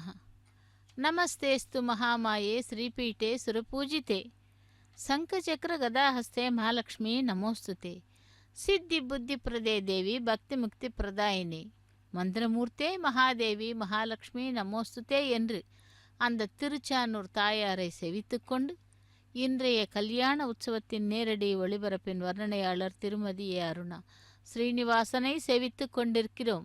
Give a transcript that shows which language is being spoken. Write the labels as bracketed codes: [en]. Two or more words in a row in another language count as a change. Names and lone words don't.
[sa] नमस्तेस्तु महामाये श्रीपीठे सुरपूजिते शंखचक्र गदाहस्ते महालक्ष्मी नमोस्तुते। सिद्धि बुद्धि प्रदे देवी भक्ति मुक्ति प्रदायिनी मन्त्रमूर्ते महादेवि महालक्ष्मि नमोस्तुते [ta] என்று அந்த திருச்சானூர் தாயாரை செவித்துக்கொண்டு இன்றைய கல்யாண உற்சவத்தின் நேரடி ஒளிபரப்பின் வர்ணனையாளர் திருமதி ஏ. அருணா ஸ்ரீனிவாசனை செவித்து கொண்டிருக்கிறோம்.